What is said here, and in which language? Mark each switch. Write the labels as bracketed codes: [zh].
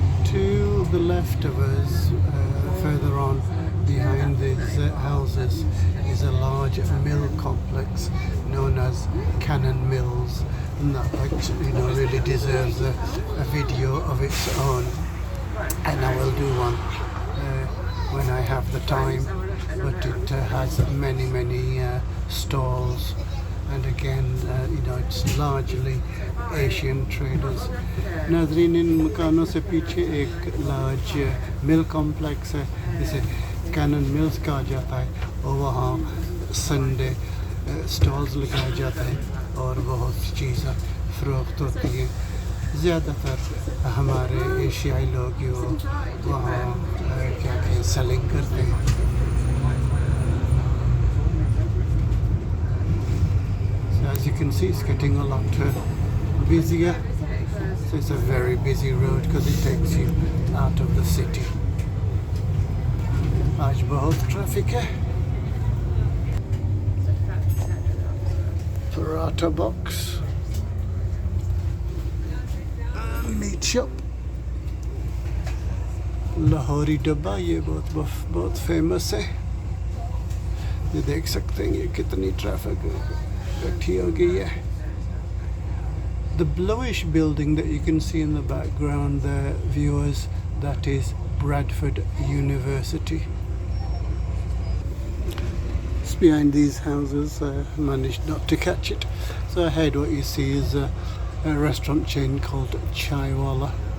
[en] To the left of us, further on behind these houses, is a large mill complex known as Cannon Mills, and that really deserves a video of its own. And I will do one when I have the time. But it has many stalls, and again, it's largely Asian traders. [hi] नाजरीन इन मकानों से पीछे एक large मिल complex है जिसे cannon mills कहा जाता है, और वहाँ संडे स्टॉल्स लगाए जाते हैं और बहुत सी चीज़ें फ़रोख्त होती हैं। ज़्यादातर हमारे एशियाई लोग जो वहाँ क्या कहते सेलिंग करते हैं। [en] As you can see, it's getting a lot busier. So it's a very busy road because it takes you out of the city. [hi] आज बहुत ट्रैफिक है। Paratha box, meat shop, Lahori डब्बा, ये बहुत फेमस है। ये देख सकते हैं ये कितनी ट्रैफिक इकट्ठी हो गई है। [en] The bluish building that you can see in the background there, viewers, that is Bradford University. It's behind these houses. I managed not to catch it. So ahead what you see is a restaurant chain called Chaiwala.